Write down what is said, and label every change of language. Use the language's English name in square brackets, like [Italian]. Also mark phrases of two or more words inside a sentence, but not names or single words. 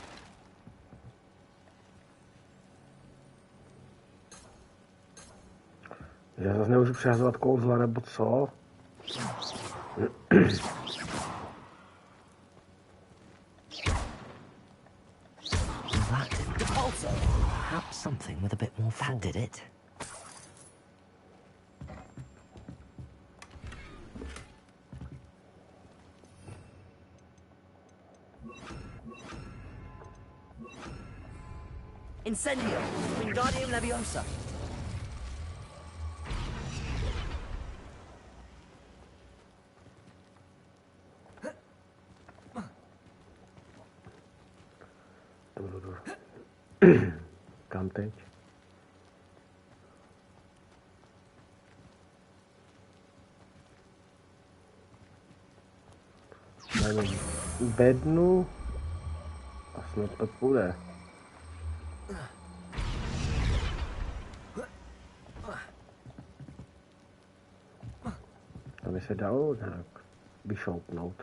[Czech] Já zase nemůžu přehazovat kouzla, nebo co? [English] That didn't also. Perhaps something with a bit more force. That did it. Incendio. Wingardium Leviosa. [Czech] Kam teď? Máme bednu a snad to půjde. Tam by se dalo nějak vyšoupnout.